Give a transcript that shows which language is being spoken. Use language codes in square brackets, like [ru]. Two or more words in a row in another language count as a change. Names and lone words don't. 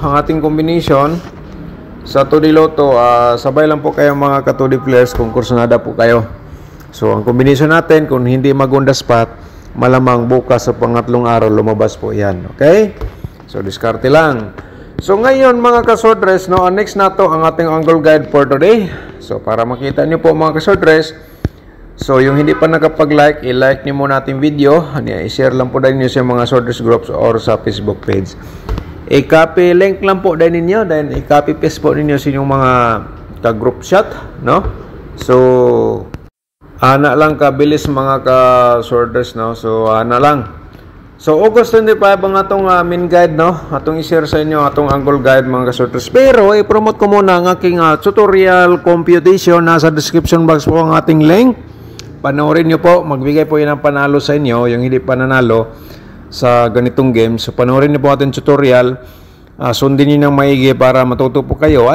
[tl] Ang ating combination sa 2D Lotto. Sabay lang po kayo mga ka-2D players kung kursunada po kayo. So ang combination natin, kung hindi magunda spot, malamang bukas sa pangatlong araw lumabas po yan. Okay? So diskarte lang. So ngayon mga kasodres, no, next na to ang ating [en] angle guide for today. [tl] So para makita nyo po mga kasodres, so yung hindi pa nakapag-like, i-like nyo muna ating video. I-share lang po din nyo sa mga sodres groups or sa Facebook page. I-copy link lang po din ninyo, then i-copy paste po ninyo sa inyong mga ka- [en] group chat, [tl] no? [ceb] So ana lang kabilis mga ka-sodres, no? So ana lang. So August 25 ang atong [en] main guide, [ceb] no? Atong i-share sa inyo atong [en] angle guide [ceb] mga ka-sorters. [tl] Pero i-promote ko muna ang aking [en] tutorial computation. [tl] Nasa [en] description box [tl] po ang ating link. Panoorin nyo po. Magbigay po yan ng panalo sa inyo, yung hindi pa nanalo sa ganitong game. So panoorin nyo po ating tutorial. Sundin nyo ng maigi para matuto po kayo.